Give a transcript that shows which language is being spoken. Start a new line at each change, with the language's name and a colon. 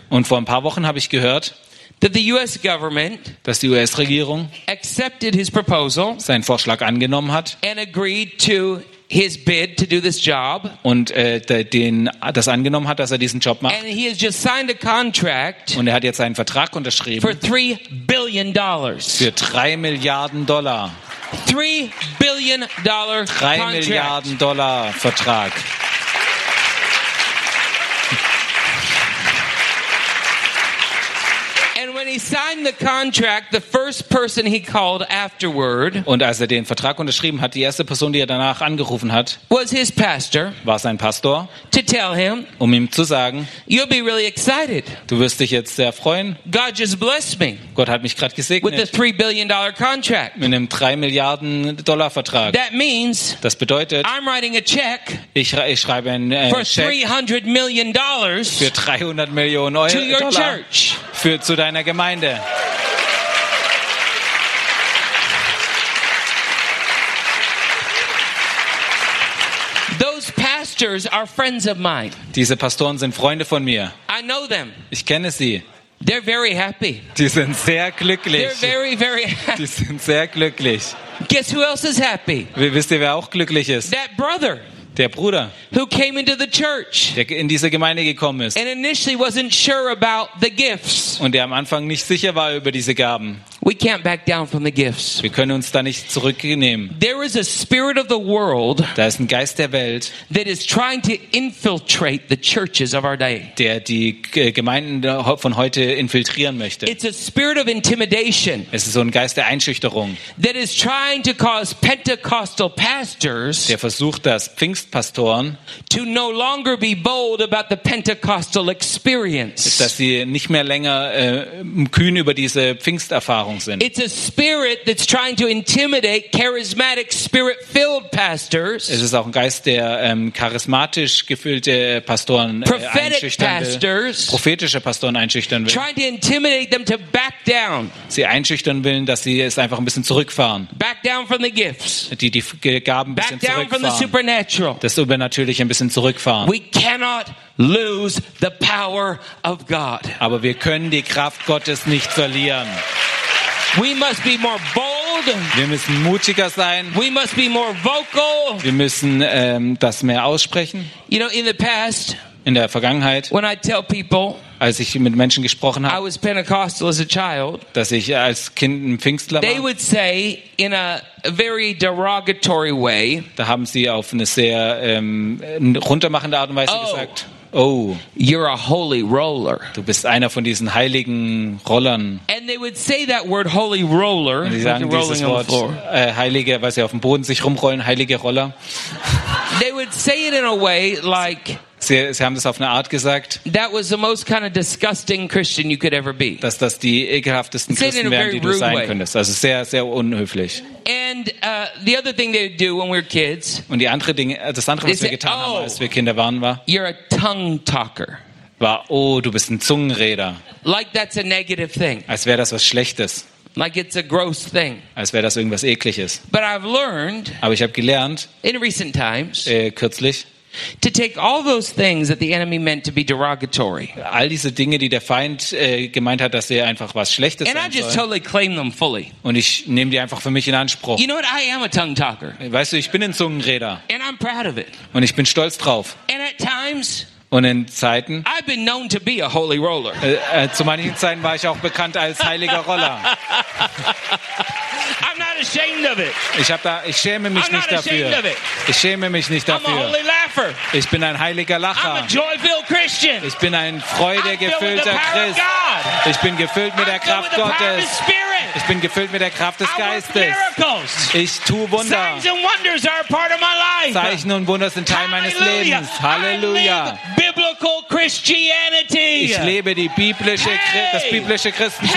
German: Und vor ein paar Wochen habe ich gehört.
English: That the U.S. government,
German: dass die US-Regierung,
English: accepted his proposal,
German: seinen Vorschlag angenommen hat,
English: and agreed to his bid to do this job,
German: und das angenommen hat, dass er diesen Job macht,
English: and he has just signed a contract,
German: und er hat jetzt einen Vertrag unterschrieben,
English: for $3 billion,
German: für 3 Milliarden Dollar,
English: $3 billion,
German: 3 Milliarden Dollar Vertrag.
English: He signed the contract. The first person he called afterward.
German: Und als er den Vertrag unterschrieben hat, die erste Person, die er danach angerufen hat,
English: was his pastor.
German: War sein Pastor.
English: To tell him.
German: Um ihm zu sagen.
English: You'll be really excited.
German: Du wirst dich jetzt sehr freuen.
English: God just blessed me.
German: Gott hat mich gerade gesegnet.
English: With the $3 billion contract.
German: Mit einem 3 Milliarden Dollar Vertrag.
English: That means.
German: Das bedeutet.
English: I'm writing a check.
German: Ich schreibe einen
English: Check. For $300 million.
German: Für 300 Millionen Euro.
English: To your church.
German: Für zu deiner Gemeinde.
English: Those pastors are friends of mine.
German: Diese Pastoren sind Freunde von mir.
English: I know them.
German: Ich kenne sie.
English: They're very happy.
German: Die sind sehr glücklich.
English: They're very, very happy.
German: Die sind sehr glücklich.
English: Guess who else is happy?
German: Wisst ihr, wer auch glücklich ist?
English: That brother.
German: Der Bruder,
English: who came into the church,
German: der in diese Gemeinde gekommen ist,
English: and initially wasn't sure about the gifts,
German: und der am Anfang nicht sicher war über diese Gaben.
English: We can't back down from the gifts.
German: Wir können uns da nicht zurücknehmen.
English: There is a spirit of the world,
German: da ist ein Geist der Welt,
English: that is trying to infiltrate the churches of our day,
German: der die Gemeinden von heute infiltrieren möchte.
English: It's a spirit of intimidation,
German: es ist so ein Geist der Einschüchterung,
English: that is trying to cause Pentecostal pastors,
German: der versucht das Pfingstpastoren,
English: to no longer be bold about the Pentecostal experience,
German: dass sie nicht mehr länger kühn über diese Pfingsterfahrung.
English: It's a spirit that's trying to intimidate charismatic, spirit-filled pastors.
German: Es ist auch ein Geist, der charismatisch gefüllte Pastoren einschüchtern will. Prophetische Pastoren einschüchtern will.
English: Trying to intimidate them to back down.
German: Sie einschüchtern will, dass sie es einfach ein bisschen zurückfahren.
English: Back down from the gifts.
German: Die Gaben ein bisschen zurückfahren.
English: Back down from the supernatural.
German: Das Übernatürliche ein bisschen zurückfahren.
English: We cannot lose the power of God.
German: Aber wir können die Kraft Gottes nicht verlieren.
English: We must be more bold.
German: Wir müssen mutiger sein.
English: We must be more vocal.
German: Wir müssen das mehr aussprechen.
English: You know, in the past,
German: in der Vergangenheit,
English: when I tell people,
German: als ich mit Menschen gesprochen habe,
English: I was Pentecostal as a child,
German: dass ich als Kind ein Pfingstler war,
English: they would say in a very derogatory way,
German: da haben sie auf eine sehr runtermachende Art und Weise gesagt, oh,
English: you're a holy roller.
German: Du bist einer von diesen heiligen Rollern.
English: And they would say that word holy roller.
German: Und sie sagen dieses Wort heilige, weil sie auf dem Boden sich rumrollen, heilige Roller.
English: They would say it in a way like.
German: Sie haben das auf eine Art gesagt.
English: That was the most kind of disgusting Christian you could ever be.
German: Dass das die ekelhaftesten Christen wären, die du sein könntest. Also sehr, sehr unhöflich.
English: And the other thing they do when we were kids.
German: Und die andere Dinge, das andere, was wir getan haben, als wir Kinder waren, war.
English: You're a tongue talker.
German: War, oh, du bist ein Zungenreder.
English: Like that's a negative thing.
German: Als wäre das was Schlechtes.
English: Like it's a gross thing.
German: Als wäre das irgendwas Ekliges.
English: But I've learned.
German: Aber ich habe gelernt.
English: In recent times.
German: Kürzlich.
English: To take all those things that the enemy meant to be derogatory.
German: All diese Dinge, die der Feind gemeint hat, dass sie einfach was Schlechtes sein soll.
English: And I just totally claim them fully.
German: Und ich nehme die einfach für mich in Anspruch.
English: You know what? I am a tongue talker.
German: Weißt du, ich bin ein Zungenreder.
English: And I'm proud of it.
German: Und ich bin stolz drauf.
English: And at times.
German: Und in Zeiten.
English: I've been known to be a holy roller.
German: Zu manchen Zeiten war ich auch bekannt als heiliger Roller.
English: I'm not not ashamed of it.
German: Ich schäme mich nicht dafür. Ich schäme mich nicht dafür.
English: I'm a holy laugher.
German: Ich bin ein heiliger Lacher.
English: I'm a joy-filled Christian.
German: Ich bin ein freudegefüllter Christ. Ich bin gefüllt mit der Kraft Gottes. Ich bin gefüllt mit der Kraft des Geistes. Ich tue Wunder.
English: Signs and wonders are a part of my life.
German: Zeichen und Wunder sind Teil meines Lebens. Halleluja.
English: Biblical Christianity.
German: Ich lebe die biblische, hey. Das biblische Christentum